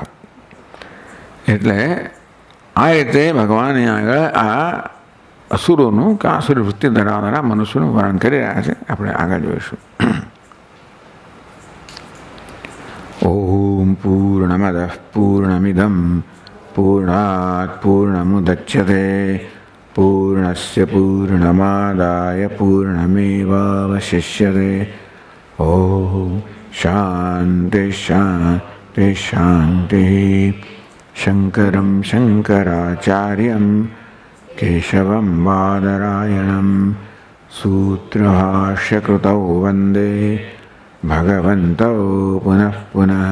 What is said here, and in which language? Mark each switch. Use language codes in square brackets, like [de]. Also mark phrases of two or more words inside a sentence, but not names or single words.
[gu] એટલે આ રીતે ભગવાન આગળ આ અસુરોનું કે આસુરી વૃત્તિ ધરાવનારા મનુષ્યનું વર્ણન કરી રહ્યા છે. આપણે આગળ જોઈશું. [sa] ઓમ પૂર્ણમદ પૂર્ણમિદમ पूर्णात् पूर्णमुदच्यते पूर्णस्य पूर्णमादाय पूर्णमेवावशिष्यते। ओम शांति शांति शांति। शंकरं शंकराचार्यं केशवं बादरायणं सूत्रभाष्यकृतौ वन्दे भगवन्तौ पुनः पुनः।